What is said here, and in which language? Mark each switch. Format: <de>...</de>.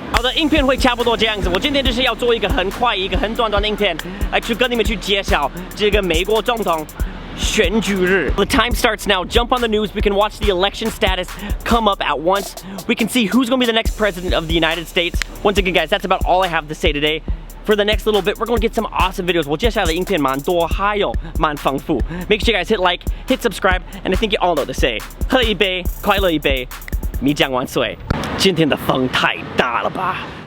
<zh>好的，影片会差不多这样子。我今天就是要做一个很快、一个很短的影片，来去跟你们去介绍这个美国总统选举日.</zh> <en>The time starts now. Jump on the news. We can watch the election status come up at once. We can see who's going to be the next president of the United States. Once again, guys, that's about all I have to say today. For the next little bit, we're going to get some awesome videos.</en> <zh>我接下来的影片蛮多，还有蛮丰富.</zh> <en>Make sure you guys hit like, hit subscribe, and I think you all know what to say.</en> <zh>喝一杯，快乐一杯，米酱万岁。今天的风太大了吧？</zh>